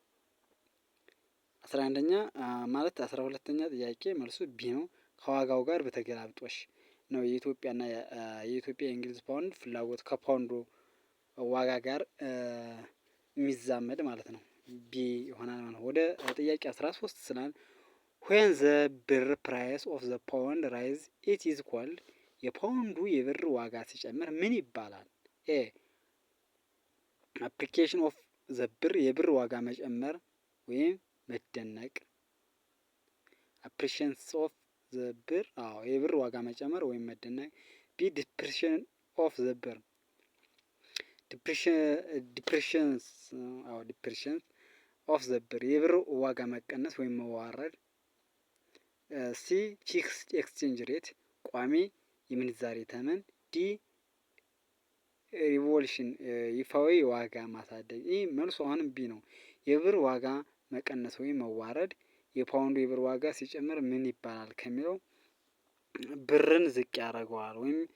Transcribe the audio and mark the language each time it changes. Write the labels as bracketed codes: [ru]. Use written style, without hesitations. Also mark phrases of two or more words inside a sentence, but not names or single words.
[am] 11ኛ ማለት 12ኛ ጥያቄ መልሱ ቢ ነው። ከዋጋው ጋር በተገላቢጦሽ ነው የኢትዮጵያና የኢትዮጵያ የእንግሊዝ ፓውንድ ፍላጎት ከፓውንዱ ዋጋ ጋር የሚዛመድ ማለት ነው። ቢ ይሆናል ማለት ነው። ወደ ጥያቄ 13 ስናል [en] when the ብር price of the pound rise it is called [am] የፓውንዱ የብር ዋጋ ሲጨምር ምን ይባላል? ኤ [en] appreciation of the ብር [am] የብር ዋጋ መጨመር ወይም መደነቅ። [en] appreciation of the ብር [am] የብር ዋጋ መጨመር ወይም መደነቅ። ቢ [en] depreciation of the ብር depreciation of the ብር [am] የብር ዋጋ መቀነስ ወይም መዋረድ። ሲ [en] fixed exchange rate [am] ቋሚ የምንዛሬ ተመን ዲ ሪቮሉሽን ይፋዊ የዋጋ ማሳደግ። ይህ መልሱ አሁንም ቢ ነው። የብር ዋጋ መቀነስ ወይም መዋረድ። የፓውንዱ የብር ዋጋ ሲጨምር ምን ይባላል ከሚለው ብርን ዝቅ ያደርገዋል ወይም